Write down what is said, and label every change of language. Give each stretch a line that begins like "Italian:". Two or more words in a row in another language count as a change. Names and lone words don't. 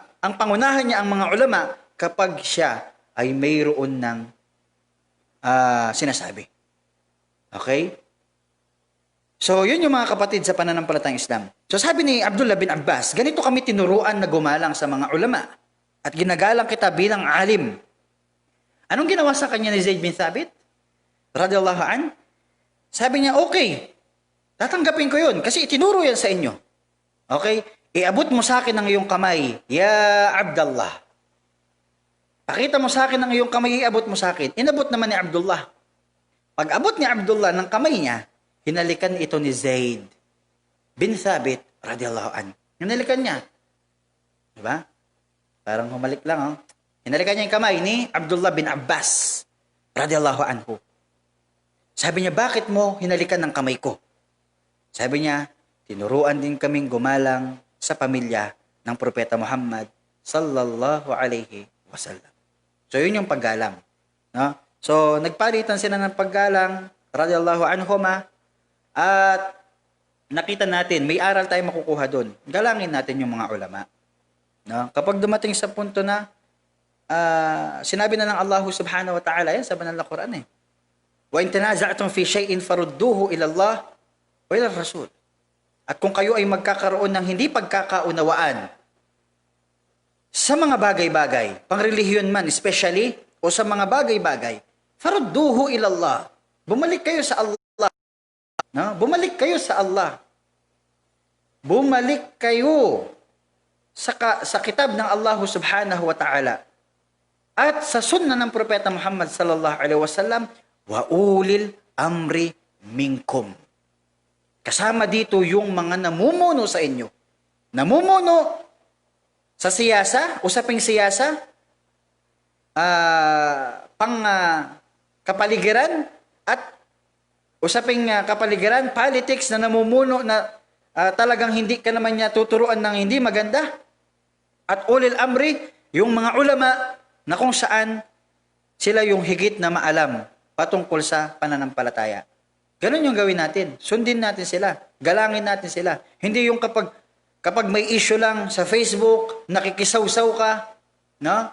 Filipino: Ang pangunahan niya ang mga ulama kapag siya ay mayroon ng sinasabi. Okay? So, yun yung mga kapatid sa pananampalatayang Islam. So, sabi ni Abdullah bin Abbas, ganito kami tinuruan na gumalang sa mga ulama at ginagalang kita bilang alim. Anong ginawa sa kanya ni Zaid bin Thabit?
Arabic: رضي الله عن,
Filipino: sabi niya, okay, tatanggapin ko yun kasi itinuro yan sa inyo. Okay? Iabot mo sa akin ang iyong kamay,
Arabic: يا عبد الله.
Filipino: Pakita mo sa akin ang iyong kamay, iabot mo sa akin. Inabot naman ni Abdullah. Pag abot ni Abdullah ng kamay niya, hinalikan ito ni Zaid bin Thabit,
Arabic: رضي الله عن.
Filipino: Hinalikan niya. Diba? Parang humalik lang, oh. Hinalikan niya yung kamay ni Abdullah bin Abbas,
Arabic: رضي الله عنه.
Filipino: Sabi niya, bakit mo hinalikan ng kamay ko? Sabi niya, tinuruan din kaming gumalang sa pamilya ng Propeta Muhammad
Arabic: صلى الله عليه وسلم.
Filipino: So, yun yung paggalang. No? So, nagpalitan sila ng paggalang,
Arabic: رضي الله عنهما,
Filipino: at nakita natin, may aral tayo makukuha doon. Galangin natin yung mga ulama. No? Kapag dumating sa punto na, sinabi na ng Allah
Arabic: سبحانه وتعالى,
Filipino: yan sa banal na Quran eh.
Arabic: وَإِن تَنَازَعْتُمْ فِي شَيْءٍ فَرُدُّوهُ إِلَى اللَّهِ وَإِلَى الرَّسُولِ.
Filipino: At kung kayo ay magkakaroon ng hindi pagkakaunawaan sa mga bagay-bagay, pangrelihiyon man especially, o sa mga bagay-bagay,
Arabic: فردوه إلى الله.
Filipino: Bumalik kayo sa Allah. No? Bumalik kayo sa Allah. Bumalik kayo sa kitab ng Allah
Arabic: سبحانه وتعالى.
Filipino: At sa sunnah ng Propeta Muhammad
Arabic: صلى الله عليه وسلم, وأولي الأمر منكم.
Filipino: Kasama dito yung mga namumuno sa inyo. Namumuno sa siyasa, usaping siyasa, kapaligiran, at usaping kapaligiran, politics na namumuno na talagang hindi ka naman niya tuturuan ng hindi maganda.
Arabic: At أولي الأمر,
Filipino: yung mga ulama na kung saan sila yung higit na maalam patungkol sa pananampalataya. Ganun yung gawin natin. Sundin natin sila. Galangin natin sila. Hindi yung kapag may issue lang sa Facebook, nakikisawsaw ka, no?